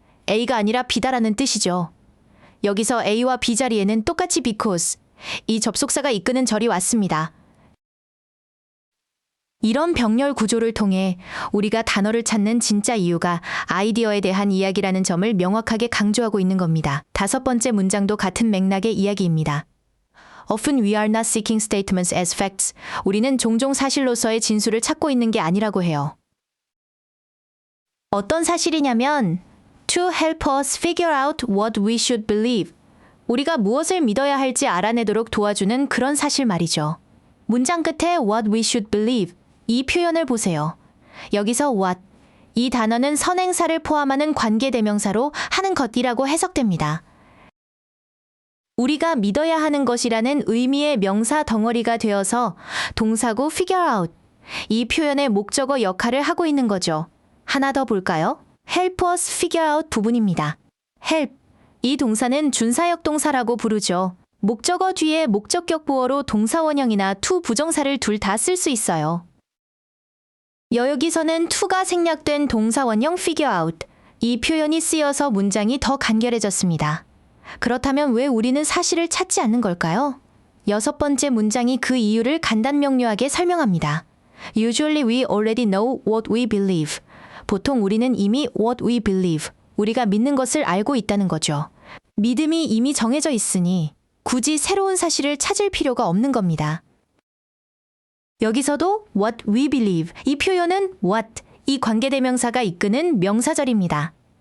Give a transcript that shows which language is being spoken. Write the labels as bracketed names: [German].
[Korean] A가 아니라 B다라는 뜻이죠. 여기서 A와 B 자리에는 똑같이 because, 이 접속사가 이끄는 절이 왔습니다. 이런 병렬 구조를 통해 우리가 단어를 찾는 진짜 이유가 아이디어에 대한 이야기라는 점을 명확하게 강조하고 있는 겁니다. 다섯 번째 문장도 같은 맥락의 이야기입니다. [English] Often we are not seeking statements as facts. [Korean] 우리는 종종 사실로서의 진술을 찾고 있는 게 아니라고 해요. 어떤 사실이냐면 [English] to help us figure out what we should believe. [Korean] 우리가 무엇을 믿어야 할지 알아내도록 도와주는 그런 사실 말이죠. 문장 끝에 [English] what we should believe, [Korean] 이 표현을 보세요. 여기서 what, 이 단어는 선행사를 포함하는 관계대명사로 하는 것이라고 해석됩니다. 우리가 믿어야 하는 것이라는 의미의 명사 덩어리가 되어서 동사구 figure out, 이 표현의 목적어 역할을 하고 있는 거죠. 하나 더 볼까요? [English] help us figure out [Korean] 부분입니다. help, 이 동사는 준사역 동사라고 부르죠. 목적어 뒤에 목적격 보어로 동사 원형이나 to 부정사를 둘 다 쓸 수 있어요. 여기서는 to가 생략된 동사 원형 figure out, 이 표현이 쓰여서 문장이 더 간결해졌습니다. 그렇다면 왜 우리는 사실을 찾지 않는 걸까요? 6번째 문장이 그 이유를 간단 명료하게 설명합니다. [English] Usually we already know what we believe. [Korean] 보통 우리는 이미 [English] what we believe, [Korean] 우리가 믿는 것을 알고 있다는 거죠. 믿음이 이미 정해져 있으니 굳이 새로운 사실을 찾을 필요가 없는 겁니다. 여기서도 [English] what we believe, [Korean] 이 표현은 what, 이 관계대명사가 이끄는 명사절입니다.